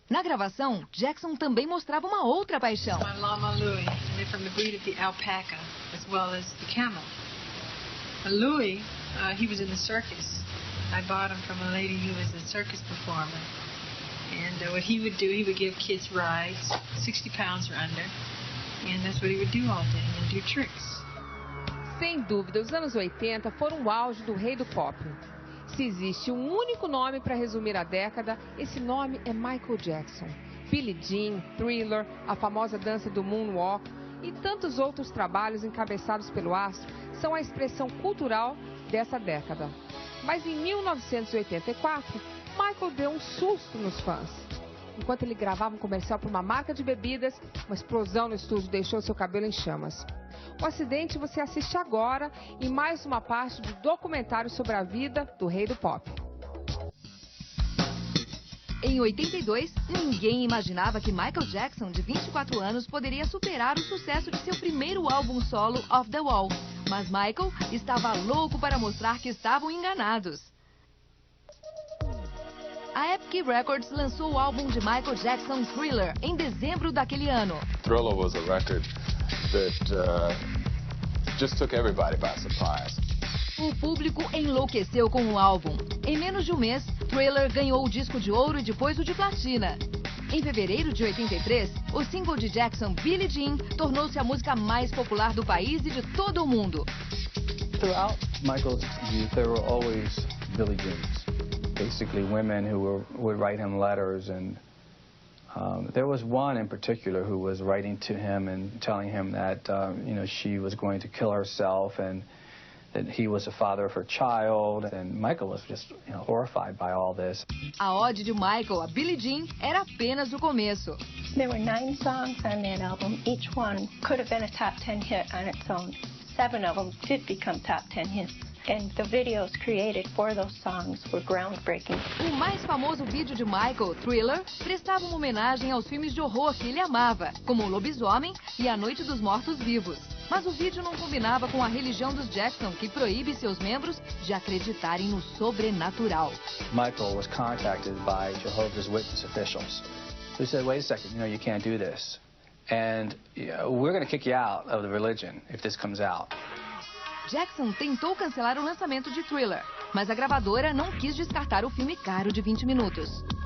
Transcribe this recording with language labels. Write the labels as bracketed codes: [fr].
[pt] Na gravação, Jackson também mostrava uma outra paixão. [en] My llama Louie, and they're from the breed of the alpaca, as well as the camel. Louie, he was in the circus. I bought him from a lady who was a circus performer. And what he would do, he would give kids rides, 60 pounds or under, and that's what he would do all day, and do tricks. [pt] Sem dúvida, os anos 80 foram o auge do rei do pop. Se existe um único nome para resumir a década, esse nome é Michael Jackson. Billie Jean, Thriller, a famosa dança do Moonwalk e tantos outros trabalhos encabeçados pelo astro são a expressão cultural dessa década. Mas em 1984, Michael deu um susto nos fãs. Enquanto ele gravava um comercial para uma marca de bebidas, uma explosão no estúdio deixou seu cabelo em chamas. O acidente você assiste agora em mais uma parte do documentário sobre a vida do rei do pop. Em 82, ninguém imaginava que Michael Jackson, de 24 anos, poderia superar o sucesso de seu primeiro álbum solo, Off the Wall. Mas Michael estava louco para mostrar que estavam enganados. A Epic Records lançou o álbum de Michael Jackson, Thriller, em dezembro daquele ano. [en] Thriller was a record that just took everybody by surprise. [pt] O público enlouqueceu com o álbum. Em menos de um mês, Thriller ganhou o disco de ouro e depois o de platina. Em fevereiro de 83, o single de Jackson, Billie Jean, tornou-se a música mais popular do país e de todo o mundo. [en] Throughout Michael's youth, there were always Billie Jeans. Basically women who would write him letters, and there was one in particular who was writing to him and telling him that she was going to kill herself and that he was the father of her child, and Michael was just horrified by all this. [pt] A ode de Michael a Billie Jean era apenas o começo. [en] There were 9 songs on that album. Each one could have been a top 10 hit on its own. 7 of them did become top 10 hits. And the videos created for those songs were groundbreaking. [pt] O mais famoso vídeo de Michael, Thriller, prestava uma homenagem aos filmes de horror que ele amava, como O Lobisomem e A Noite dos Mortos-Vivos. Mas o vídeo não combinava com a religião dos Jackson, que proíbe seus membros de acreditarem no sobrenatural. [en] Michael was contacted by Jehovah's Witness officials who said, wait a second, you can't do this. And we're going to kick you out of the religion if this comes out. [pt] Jackson tentou cancelar o lançamento de Thriller, mas a gravadora não quis descartar o filme caro de 20 minutos.